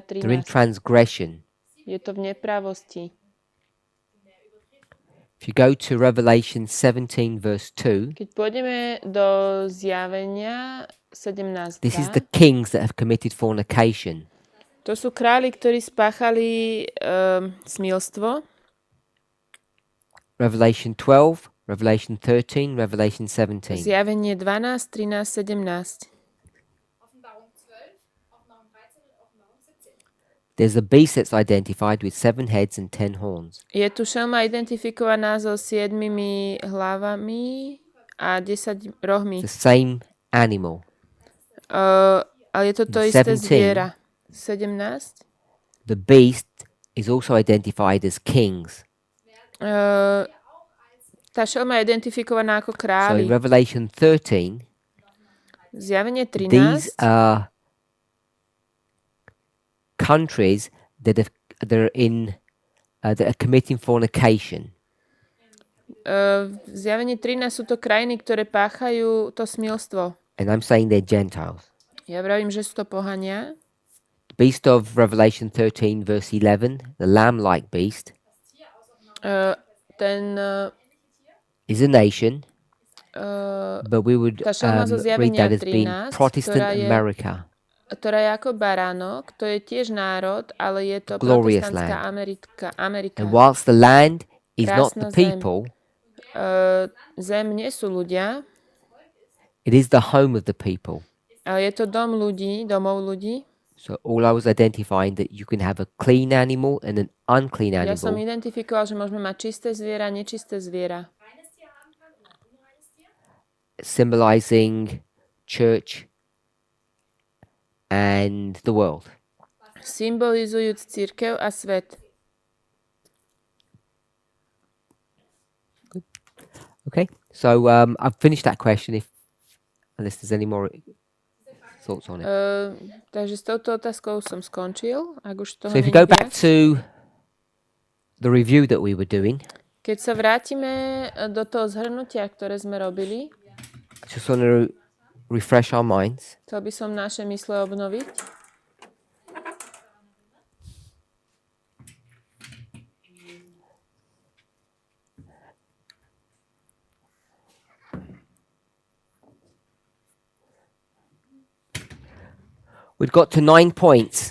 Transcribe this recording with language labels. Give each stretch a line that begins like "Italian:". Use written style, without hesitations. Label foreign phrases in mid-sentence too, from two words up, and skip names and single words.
English: They're in 13. transgression.
Slovak: Je to v neprávosti.
English: If you go to Revelation 17 verse 2,
Slovak: Keď pôjdeme do Zjavenia 17,
English: this is the kings that have committed fornication.
Slovak: to sú králi, ktorí spáchali smilstvo.
English: Revelation 12 Revelation 13, Revelation 17.
Slovak: Zjavenie 12, 13, 17.
German: Offenbarung 12, Offenbarung 13 und Offenbarung 17.
English: There's a beast that's identified with 7 heads and 10 horns.
Slovak: Je tu šelma identifikovaná so 7 hlavami a 10 rohmi.
English: It's the same animal.
Slovak: Ale je to to isté 17. zviera. 17.
English: The beast is also identified as kings.
Slovak: Tá šelma je identifikovaná ako
English: So in
Slovak: králi.
English: Revelation 13,
Slovak: Zjavenie
English: these 13. are countries that are committing fornication.
Slovak: V zjavení 13 sú to krajiny, ktoré páchajú to smilstvo.
English: And I'm saying they're Gentiles.
Slovak: Ja vravím, že sú to pohania.
English: The beast of Revelation 13, verse 11, the lamb-like beast,
Slovak: Ten
English: is a nation, but we would
Slovak: tá šelma zo
English: read that
Slovak: zjavenia
English: as being 13, Protestant
Slovak: ktorá je-
English: America.
Slovak: ktorá je ako baránok, to je tiež národ, ale je to
English: Glorious
Slovak: protestantská
English: land.
Slovak: Amerika.
English: And whilst the land is not the
Slovak: Krásna zem.
English: people,
Slovak: Zem nie sú ľudia,
English: it is the home of the people.
Slovak: ale je to dom ľudí, domov ľudí.
English: So all I was identifying that you can have a clean animal and an unclean
Slovak: Ja som
English: animal,
Slovak: identifikoval, že môžeme mať čisté zviera, nečisté zviera.
English: symbolizing church and the world.
Slovak: Symbolizujúc cirkev a svet.
English: Okay, so I've finished that question. Unless there's any more thoughts on it.
Slovak: Takže s touto otázkou som skončil. Ak už toho
English: So if you
Slovak: nie
English: go
Slovak: je
English: back
Slovak: viac.
English: to the review that we were doing,
Slovak: Keď sa vrátime do toho zhrnutia, ktoré sme robili,
English: just want to refresh our minds.
Slovak: chcel by som naše mysle obnoviť.
English: We've got to 9 points.